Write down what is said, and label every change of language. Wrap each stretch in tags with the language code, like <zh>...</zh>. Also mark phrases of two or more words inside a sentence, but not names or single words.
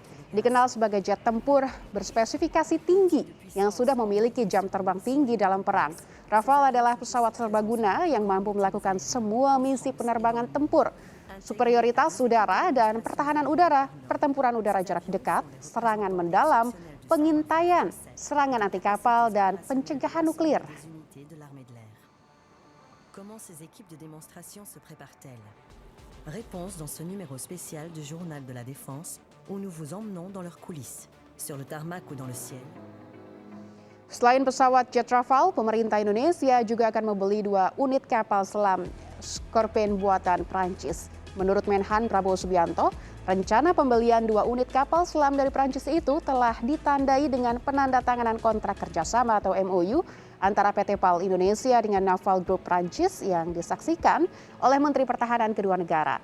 <id>Dikenal sebagai jet tempur berspesifikasi tinggi yang sudah memiliki jam terbang tinggi dalam perang. Rafale adalah pesawat serbaguna yang mampu melakukan semua misi penerbangan tempur, superioritas udara dan pertahanan udara, pertempuran udara jarak dekat, serangan mendalam, pengintaian, serangan anti kapal, dan pencegahan nuklir.</id> <fr>Comment ces équipes de démonstration se préparent-elles? Réponse dans ce numéro spécial du Journal de la Défense, où nous vous emmenons dans leurs coulisses, sur le tarmac ou dans le ciel.</fr> <id>Selain pesawat jet Rafale, pemerintah Indonesia juga akan membeli 2 unit kapal selam Scorpion buatan Prancis. Menurut Menhan Prabowo Subianto, rencana pembelian 2 unit kapal selam dari Prancis itu telah ditandai dengan penandatanganan kontrak kerjasama atau MOU antara PT PAL Indonesia dengan Naval Group Prancis yang disaksikan oleh Menteri Pertahanan kedua negara.</id>